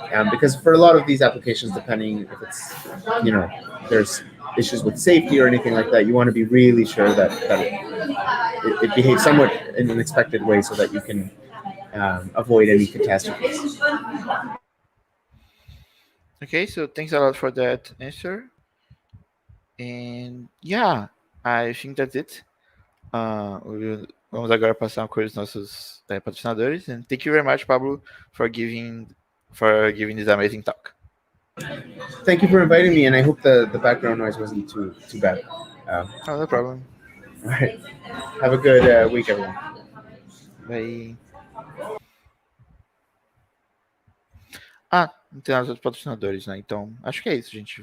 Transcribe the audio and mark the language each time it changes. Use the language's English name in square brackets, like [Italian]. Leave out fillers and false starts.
[English] Because for a lot of these applications, depending if it's there's issues with safety or anything like that, you want to be really sure that it behaves somewhat in an expected way so that you can avoid any catastrophes. Okay, so thanks a lot for that answer. And yeah, I think that's it. [Portuguese] Vamos agora passar uma coisa dos nossos patrocinadores. [English] And thank you very much, Pablo, for giving this amazing talk. Thank you for inviting me, and I hope the background noise wasn't too bad. No problem. All right. Have a good week, everyone. Bye. [Portuguese] Ah, não tem nada outros patrocinadores, né? Então, acho que é isso, gente.